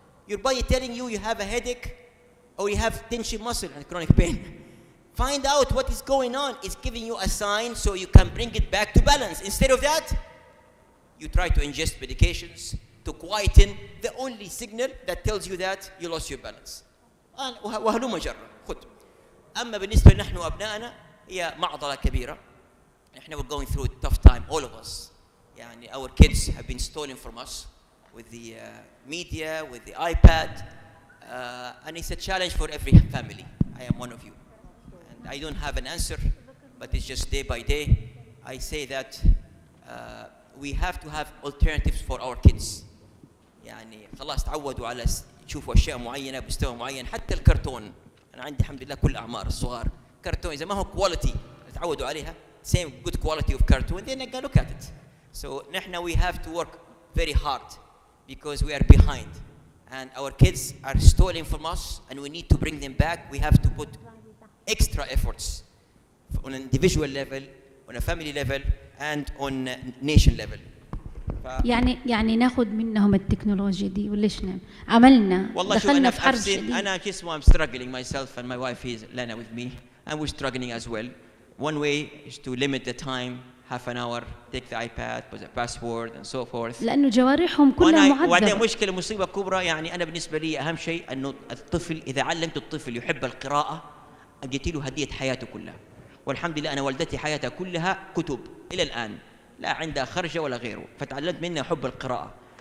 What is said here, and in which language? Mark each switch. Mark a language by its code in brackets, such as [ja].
[en] Your body telling you have a headache or you have tension muscle and chronic pain. Find out what is going on. It's giving you a sign so you can bring it back to balance. Instead of that, you try to ingest medications to quieten the only signal that tells you that you lost your balance. [ar] وهلوم جرة. خد. أما بالنسبة نحن وأبنائنا هي معضلة كبيرة. نحن [en] we're going through a tough time, all of us. يعني our kids have been stolen from us with the media, with the iPad, and it's a challenge for every family. I am one of you. And I don't have an answer, but it's just day by day. I say that we have to have alternatives for our kids. [ar] يعني خلاص تعودوا على تشوفوا اشياء معينه بمستوى معين. حتى الكرتون، انا عندي الحمد لله كل اعمار الصغار، كرتون اذا ما هو كواليتي تعودوا عليها [en] same good quality of cartoon then they look at it. So [ar] نحن [en] we have to work very hard because we are behind and our kids are stealing from us and we need to bring them back. We have to put extra efforts on an individual level, on a family level and on nation level. [ar] يعني ناخذ منهم التكنولوجيا دي ولا شنو عملنا؟ والله شو دخلنا في حرب شديد. أنا اسمه [en] I'm struggling myself and my wife is Lana with me and we're struggling as well. One way is to limit the time, half an hour, take the iPad, put a password and so forth. [ar] لأنه جوارحهم كلها معذبة. وبعدين مشكلة مصيبة كبرى، يعني أنا بالنسبة لي أهم شيء إنه الطفل إذا علمت الطفل يحب القراءة أديت له هدية حياته كلها. والحمد لله أنا والدتي حياتها كلها كتب إلى الآن، لا عندها خرجة ولا غيره، فتعلمت منها حب القراءة.